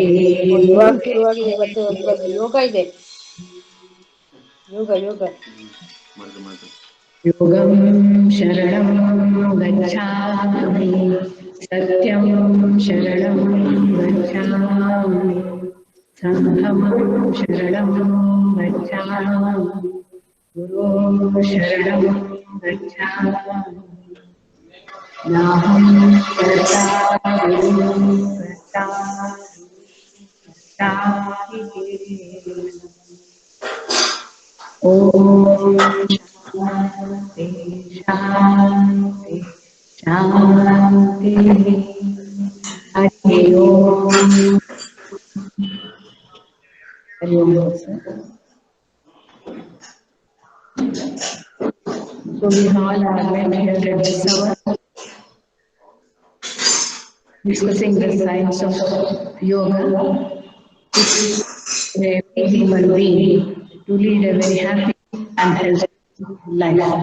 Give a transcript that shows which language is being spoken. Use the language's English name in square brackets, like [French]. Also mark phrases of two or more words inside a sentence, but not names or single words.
[Kannada] ಇವಾಗ ಶುರುವಾಗಿದೆ ಇವತ್ತು ಯೋಗ ಇದೆ ಯೋಗ [Sanskrit] योगं शरणं गच्छामि सत्यं शरणं गच्छामि संघं शरणं गच्छामि गुरुं शरणं गच्छामि नाहं कर्ता गुरुं कर्ता ॐ शान्ति शान्ति शान्तिः हरि ओम् हरि ओम् sir. [English] So we all are met here at this hour discussing the science of yoga, which is a human being to lead a very happy and healthy life.